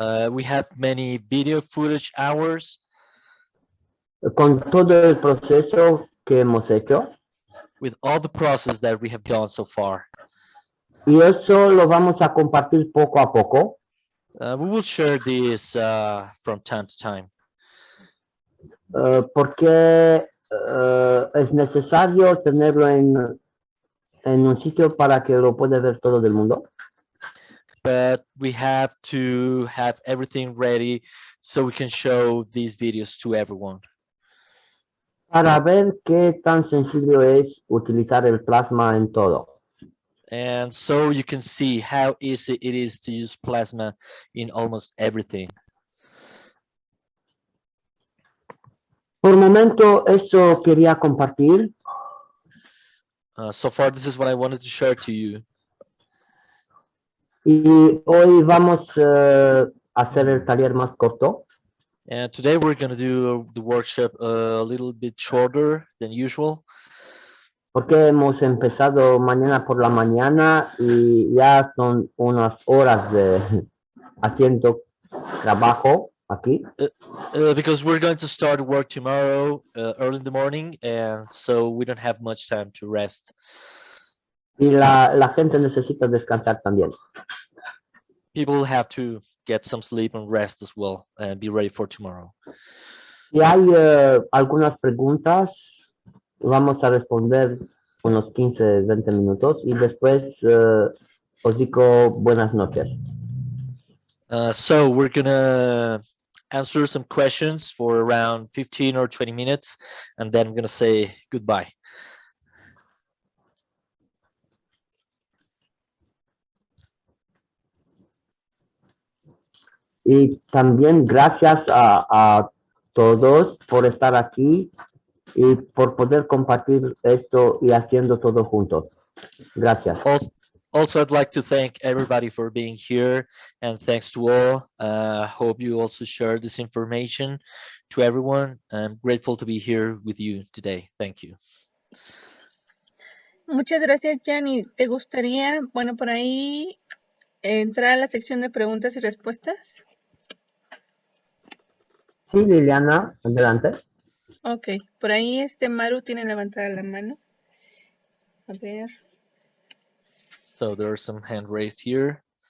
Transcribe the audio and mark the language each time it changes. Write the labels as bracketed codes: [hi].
[en] We have many video footage hours [es] Con todo el proceso que hemos hecho. [en] with all the process that we have done so far. [es] Y eso lo vamos a compartir poco a poco. [en] We will share this from time to time. [es] ¿Por qué es necesario tenerlo en un sitio para que lo pueda ver todo el mundo? [en] But we have to have everything ready so we can show these videos to everyone. [es] Para ver qué tan sencillo es utilizar el plasma en todo. [en] And so you can see how easy it is to use plasma in almost everything. [es] Por momento, eso quería compartir. [en] So far, this is what I wanted to share to you. [es] Y hoy vamos a hacer el taller más corto. [en] And today we're going to do the workshop a little bit shorter than usual. [es] Porque hemos empezado mañana por la mañana y ya son unas horas de haciendo trabajo aquí. [en] Because we're going to start work tomorrow early in the morning, and so we don't have much time to rest. [es] Y la gente necesita descansar también. [en] People have to get some sleep and rest as well and be ready for tomorrow. [es] Si hay algunas preguntas, vamos a responder unos 15, 20 minutos y después os digo buenas noches. [en] So we're gonna answer some questions for around 15 or 20 minutes, and then I'm gonna say goodbye. [es] Y también gracias a todos por estar aquí y por poder compartir esto y haciendo todo juntos. Gracias. [en] Also, I'd like to thank everybody for being here, and thanks to all. Hope you also share this information to everyone. I'm grateful to be here with you today. Thank you. [es] Muchas gracias, Gianni. ¿Te gustaría, bueno, por ahí entrar a la sección de preguntas y respuestas? Sí, Liliana, adelante. Ok, por ahí Maru tiene levantada la mano. A ver. [en] So there are some hand raised here.